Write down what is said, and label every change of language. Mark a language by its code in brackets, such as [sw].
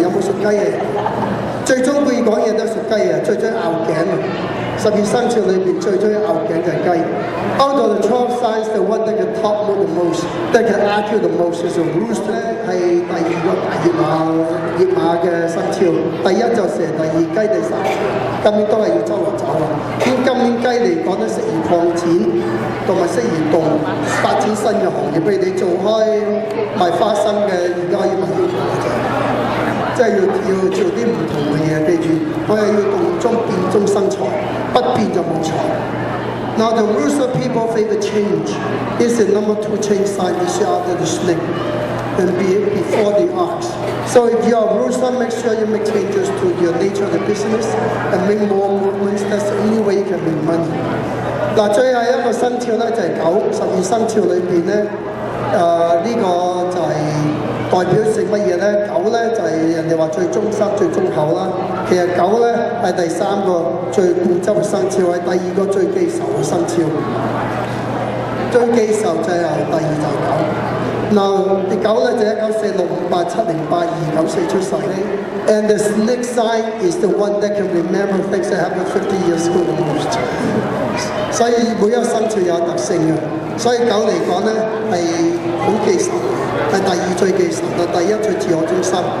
[yue] 有冇屬雞嘅？最中意講嘢都屬雞啊，最中意拗頸啊！12生肖裏邊最中意拗頸就係雞。 [en] Out of the 12 signs, the one that can talk the most, that can argue the most is a rooster [yue] 咧，係第2個大熱馬嘅生肖。第1就蛇，第2雞，第3今年都係要周圍走啦。咁今年雞嚟講咧，適宜擴展，同埋適宜動發展新嘅行業，譬如你做開賣花生嘅，而家要賣呢個嘅啫。即係要做啲唔同嘅嘢，記住，我係要動中變中生財，不變就冇財。 [en] Now the Rooster people favor change. It's the number 2 change sign this year after the snake and before the ox. So if you are a Rooster, make sure you make changes to your nature of the business and make more movements. That's the only way you can make money. [yue] 嗱，最後一個生肖咧就係狗，12生肖裏邊咧，呢個就係代表性乜嘢咧？狗咧就係人哋話最忠心、最忠厚啦。其實狗咧係第3個最固執嘅生肖，係第2個最記仇嘅生肖。最記仇就係第2就係狗。嗱，啲狗咧就1946、58、70、82、94出世咧。 [en] And the snake sign is the one that can remember things that happened 50 years ago the most。 [yue] 所以每一個生肖有特性嘅，所以狗嚟講咧係好記仇，係第2最記仇，但第1最自我中心。